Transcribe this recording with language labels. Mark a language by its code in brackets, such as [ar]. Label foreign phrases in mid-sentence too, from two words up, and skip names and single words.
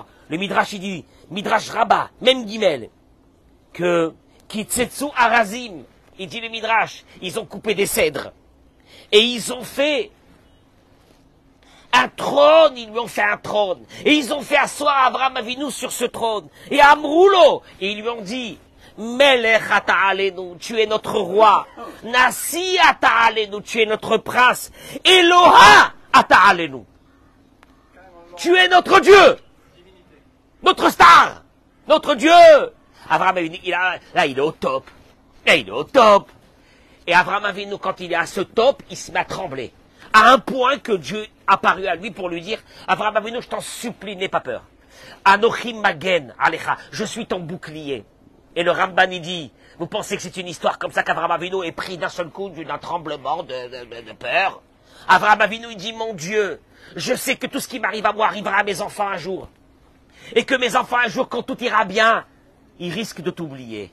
[fr] Le Midrash, il dit, Midrash Rabbah, même Guimel, que [he] קיצצו ארזים, [fr] il dit le Midrash, ils ont coupé des cèdres. Et ils ont fait un trône, ils lui ont fait un trône. Et ils ont fait asseoir Abraham Avinu sur ce trône. Et Amroulo, et ils lui ont dit, [he] מלך אתה עלינו, [fr] tu es notre roi. [he] נשיא אתה עלינו, [fr] tu es notre prince. [he] אלוה אתה עלינו. [fr] Tu es notre Dieu. Notre star. Notre Dieu. Abraham Avinu, là, il est au top. Là, il est au top. Et Abraham Avinu, quand il est à ce top, il se met à trembler. À un point que Dieu apparut à lui pour lui dire, Abraham Avinu, je t'en supplie, n'aie pas peur. [he] אנוכי מגן עליך, [fr] je suis ton bouclier. Et le Ramban, il dit, vous pensez que c'est une histoire comme ça qu'Abraham Avinu est pris d'un seul coup d'un tremblement de peur? Abraham Avinu, il dit, mon Dieu, je sais que tout ce qui m'arrive à moi arrivera à mes enfants un jour. Et que mes enfants un jour, quand tout ira bien, ils risquent de t'oublier.